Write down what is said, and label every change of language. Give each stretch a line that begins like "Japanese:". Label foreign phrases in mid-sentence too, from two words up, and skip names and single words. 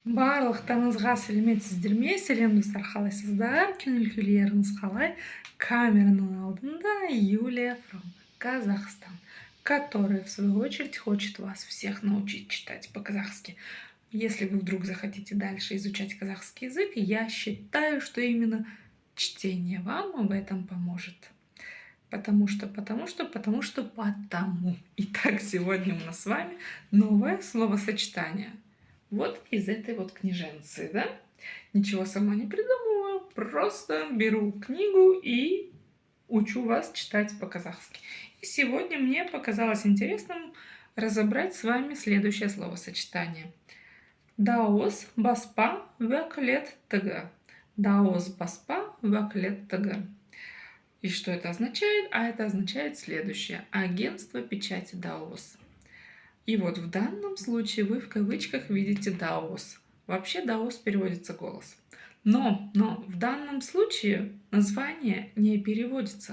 Kazakh: Барлықтарыңызға сәлеметсіздер ме? Сәлемдестер, қалайсыздар? Күнілкілеріңіз қалай? Камераның алдында
Russian: Юлия from Казахстан, которая, в свою очередь, хочет вас всех научить читать по-казахски. Если вы вдруг захотите дальше изучать казахский язык, я считаю, что именно чтение вам в этом поможет. Потому. Итак, сегодня у нас с вами новое словосочетание. Вот из этой вот книженцы, да? Ничего сама не придумываю, просто беру книгу и учу вас читать по-казахски. И сегодня мне показалось интересным разобрать с вами следующее словосочетание.
Kazakh: Даос баспа вәкілет тігі. Даос баспа вәкілет тігі.
Russian: И что это означает? А это означает следующее. Агентство печати Даос. И вот в данном случае вы в кавычках видите Даос. Вообще Даос переводится голос. Но в данном случае название не переводится.